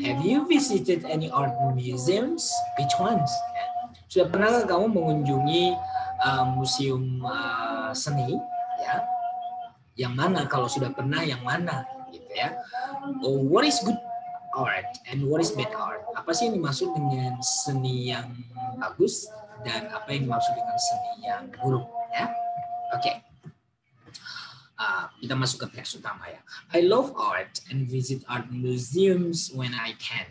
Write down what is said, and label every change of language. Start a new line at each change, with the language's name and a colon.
English: Have you visited any art museums? Which ones? Ya.
Indonesian: Sudah pernah kamu mengunjungi museum seni, ya? Yang mana? Kalau sudah pernah, yang mana? Gitu ya.
English: Oh, what is good art and what is bad art?
Indonesian: Apa sih yang dimaksud dengan seni yang bagus dan apa yang dimaksud dengan seni yang buruk? Ya, oke. Kita masuk ke teks utama ya.
English: I love art and visit art museums when I can.